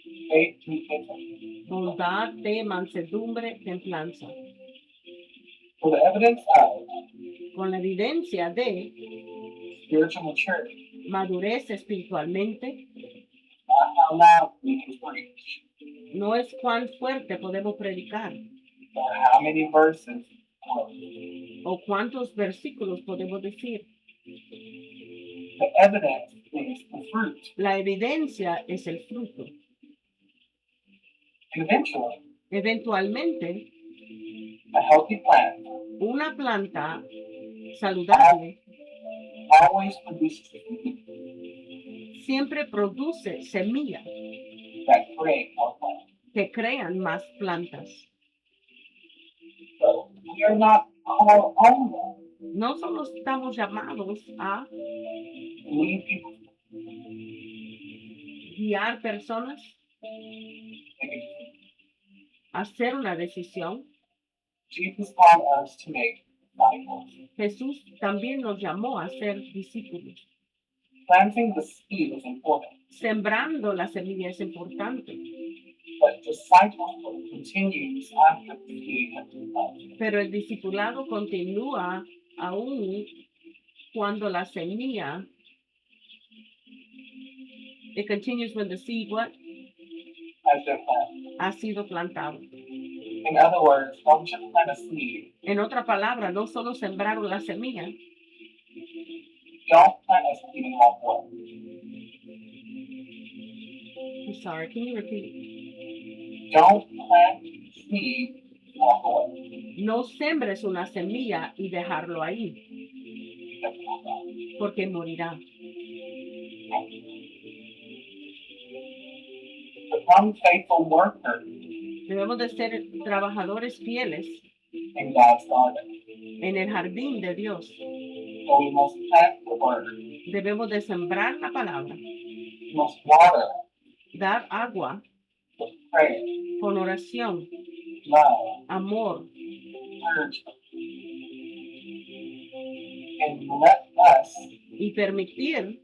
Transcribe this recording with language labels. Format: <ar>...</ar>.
<en>faith, meekness.</en> <es>bondad, fe, mansedumbre, templanza.</es> <en>For the evidence of</en> <es>Con la evidencia de</es> <en>spiritual maturity,</en> <es>madurez espiritualmente,</es> <en>not how loud we can preach,</en> <es>no es cuán fuerte podemos predicar</es> <en>or how many verses,</en> <es>o cuántos versículos podemos decir.</es> <en>the evidence is the fruit.</en> <es>La evidencia es el fruto.</es> <en>And eventually,</en> <es>Eventualmente,</es> <en>a healthy plant</en> <es>una planta saludable</es> <en>always produces seed</en> <es>siempre produce semillas</es> <en>that create more plants.</en> <es>que crean más plantas.</es> <en>So we are not called only</en> <es>No solo estamos llamados a</es> <en>to lead people</en> <es>guiar personas,</es> <en>to make a decision.</en> <es>a hacer una decisión.</es> <en>Jesus called us to make disciples.</en> <es>Jesús también nos llamó a ser discípulos.</es> <en>Planting the seed is important,</en> <es>Sembrando la semilla es importante,</es> <en>but discipleship continues after the seed has been planted.</en> <es>pero el discipulado continúa aún cuando la semilla,</es> <en>it continues when the seed what? Has been planted.</en> <es>Ha sido plantado.</es> <en>In other words, don't just plant a seed.</en> <es>En otra palabra, no solo sembraron la semilla,</es> <en>Don't plant a seed and walk away. I'm sorry, can you repeat? Don't plant seed and walk away.</en> <es>No sembres una semilla y dejarlo ahí,</es> <en>Because it will die.</en> <es>porque morirá.</es> <en>Become faithful workers</en> <es>Debemos de ser trabajadores fieles</es> <en>in God's garden.</en> <es>en el jardín de Dios.</es> <en>So we must plant the word.</en> <es>Debemos de sembrar la palabra,</es> <en>We must water</en> <es>dar agua</es> <en>with prayer,</en> <es>con oración,</es> <en>love,</en> <es>amor,</es> <en>encouragement. And let us</en> <es>y permitir</es>